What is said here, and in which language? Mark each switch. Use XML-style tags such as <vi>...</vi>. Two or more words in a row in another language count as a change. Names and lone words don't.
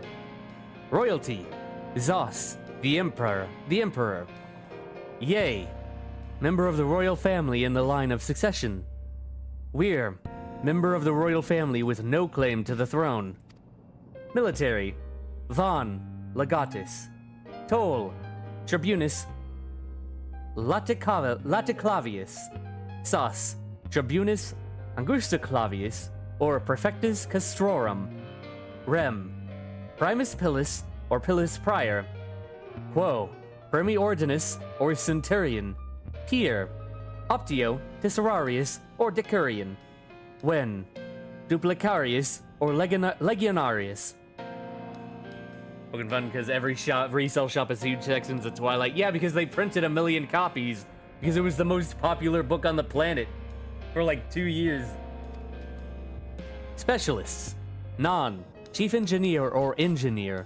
<en>Royalty, Zos, the Emperor. Ye, member of the royal family in the line of succession. Weir, member of the royal family with no claim to the throne. Military, Von, Legatus. Toll,</en> <la>Tribunus, Laticlavius. Sus, Tribunus Angustaclavius, or Prefectus Castrorum. Rem, Primus Pilus, or Pilus Prior. Quo, Primi Ordinus, or Centurion. Pier, Optio, Tesserarius, or Decurion. Wen, Duplicarius, or Legionarius.</la> <en>Fucking fun because every resale shop has huge sections of Twilight. Yeah, because they printed 1 million copies because it was the most popular book on the planet for like 2 years. Specialists. Non, Chief Engineer or Engineer.</en>